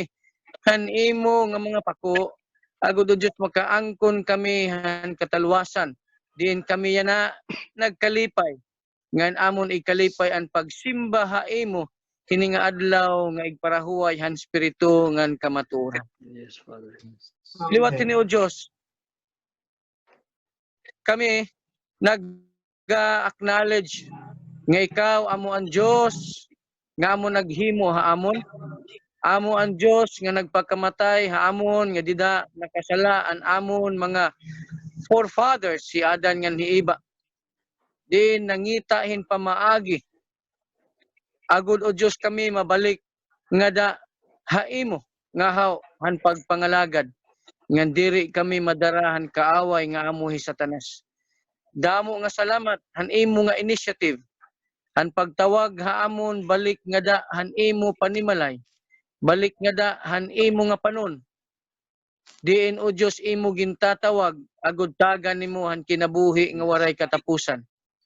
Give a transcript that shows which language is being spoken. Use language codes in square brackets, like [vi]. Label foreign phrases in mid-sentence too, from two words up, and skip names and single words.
[war] Han imo nga mga pako, agud o Diyos makaangkon kami han katalwasan. Diin kami yana nagkalipay. Ngan amon ikalipay ang pagsimba ha imo kini nga adlaw nga igparahuway han spiritu ngan kamatuoran. [en] Yes, Father. [war] Liwat ni o Diyos. Kami nag-acknowledge nga ikaw amo ang Diyos nga amo naghimo ha amon. Amo ang Diyos nga nagpakamatay haamon nga dida nakasala ang amon mga forefathers si Adan nga hiiba. Di nangitahin pamaagi. Agud o Diyos kami mabalik nga da haimo nga han pagpangalagad nga diri kami madarahan kaaway nga amuhi Satanas. Damo nga salamat han imo nga initiative. Han pagtawag haamon balik nga da han imo panimalay. Balik nga da han imo nga panon. Diin o Diyos imo gintatawag agud tagan nimo han kinabuhi nga waray katapusan.